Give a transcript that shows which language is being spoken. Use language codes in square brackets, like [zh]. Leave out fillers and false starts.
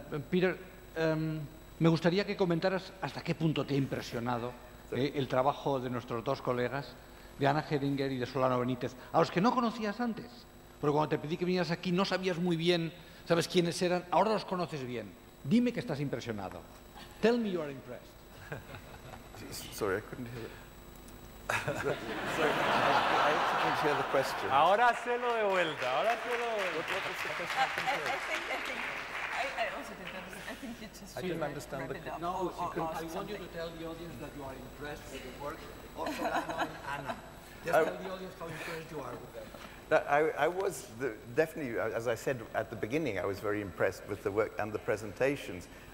[es] Peter, me gustaría que comentaras hasta qué punto te ha impresionado el trabajo de nuestros dos colegas, de Ana Heringer y de Solano Benítez, a los que no conocías antes, porque cuando te pedí que vinieras aquí no sabías muy bien, sabes quiénes eran, ahora los conoces bien. Dime que estás impresionado. [en] Tell me you are impressed. Sorry, I couldn't hear it. Sorry, I didn't hear the question. [es] Ahora hacelo de vuelta, ahora hacelo de vuelta. [en] What was the question? I also didn't understand. I think you just I didn't understand the question. No, I want you to tell the audience that you are impressed with the work of Solano and Ana. Just tell the audience how impressed you are with them. I was definitely, as I said at the beginning, I was very impressed with the work and the presentations.